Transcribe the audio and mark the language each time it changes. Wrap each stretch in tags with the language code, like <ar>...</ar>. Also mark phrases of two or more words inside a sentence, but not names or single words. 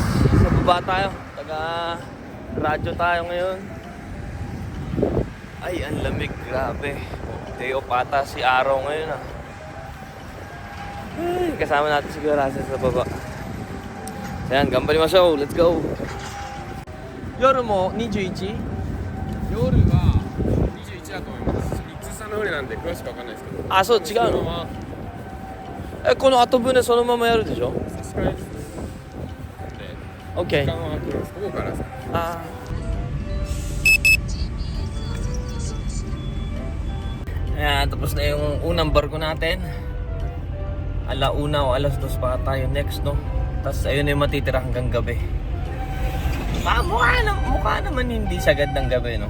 <tl>Sa baba tayo. Taga-radyo tayo ngayon. Ay, ang lamig. Grabe.</tl> <en>Day off</en> <tl>ata si Araw ngayon Ay, kasama natin si Kuya Russell sa baba. Ayan, gambarimashow.</tl> <en>Let's go.</en> <ja>夜も21? 夜は21だと思います。一通さんの船なんで詳しくわかんないですけど。あ、そう違うの？この後船そのままやるでしょ？差し替えです。で、 OK。時間は空きます。ここからさ。</ja> <tl>Ayan, tapos na yung unang barko natin. Alauna o alas 2 pa tayo next, no? Tapos ayun na yung matitira hanggang gabi. Mukha naman hindi sagad ng gabi, no?</tl>